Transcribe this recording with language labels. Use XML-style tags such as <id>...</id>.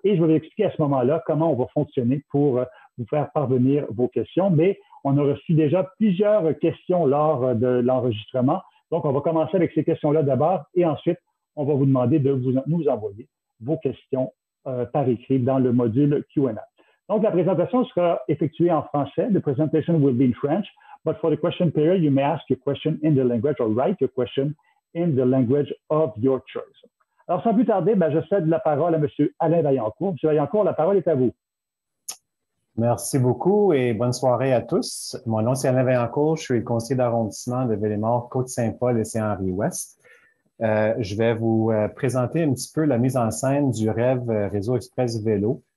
<fr>Et je vais vous expliquer à ce moment-là comment on va fonctionner pour vous faire parvenir vos questions. Mais on a reçu déjà plusieurs questions lors de l'enregistrement. Donc, on va commencer avec ces questions-là d'abord et ensuite, on va vous demander de nous envoyer vos questions par écrit dans le module Q&A. Donc, la présentation sera effectuée en français.</fr> <en>The presentation will be in French, but for the question period, you may ask your question in the language or write your question in the language of your choice.</en> <fr>Alors, sans plus tarder, je cède la parole à M. Alain Vaillancourt. M. Vaillancourt, la parole est à vous. Merci beaucoup et bonne soirée à tous. Mon nom, c'est Alain Vaillancourt. Je suis le conseiller d'arrondissement de Ville-et-Mort, Côte-Saint-Paul et Saint-Henri-Ouest. Je vais vous présenter un petit peu la mise en scène du Rêve Réseau Express Vélo.</fr>